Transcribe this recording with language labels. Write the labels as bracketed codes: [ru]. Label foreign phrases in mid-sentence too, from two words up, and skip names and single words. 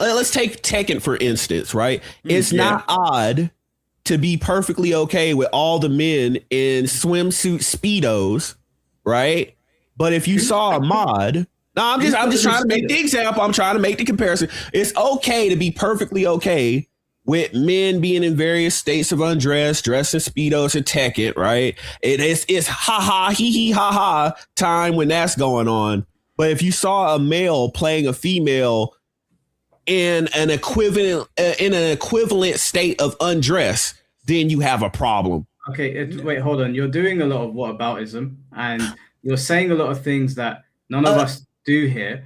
[en] Let's take Tekken, for instance, right? It's not odd to be perfectly okay with all the men in swimsuit Speedos, right? But if you saw a mod, I'm just trying to make the example. I'm trying to make the comparison. It's okay to be perfectly okay with men being in various states of undress, dressed in Speedos and Tekken, right? It's ha ha, hee hee ha ha time when that's going on. But if you saw a male playing a female in an equivalent state of undress, then you have a problem. Okay, wait, hold on. You're doing a lot of whataboutism, and you're saying a lot of things that none of us do here.